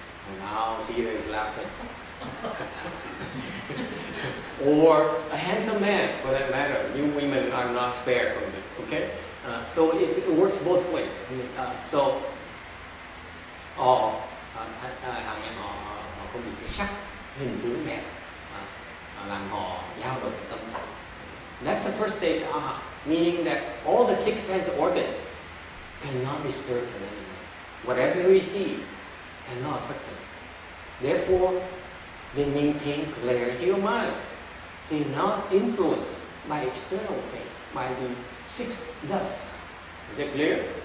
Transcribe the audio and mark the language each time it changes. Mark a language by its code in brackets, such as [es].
[en] And now here is laughing. Or a handsome man, for that matter. You women are not spared from this. Okay. So it works both ways. [vi] So hàng em họ không bị cái sắc hình tướng đẹp làm họ dao động tâm trạng. [en] That's the first stage Arhat, meaning that all the six sense organs cannot disturb them anymore. Whatever you receive cannot affect them. Therefore, they maintain clarity of mind. They are not influenced by external things, by the six dusts. Is that clear?